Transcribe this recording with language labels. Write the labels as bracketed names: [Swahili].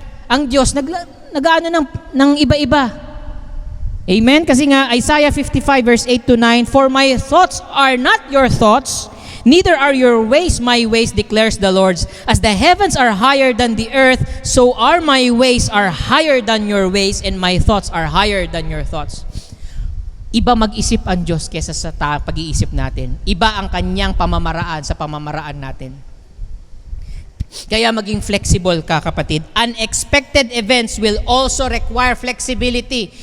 [Filipino] Ang Diyos, nag-ano ng iba-iba. Amen? Kasi nga, [English] Isaiah 55 verse 8-9, For my thoughts are not your thoughts, neither are your ways my ways, declares the Lord. As the heavens are higher than the earth, so are my ways are higher than your ways, and my thoughts are higher than your thoughts. [Filipino] Iba mag-isip ang Diyos kesa sa pag-iisip natin. Iba ang kanyang pamamaraan sa pamamaraan natin. Kaya maging flexible ka, kapatid. [English] Unexpected events will also require flexibility.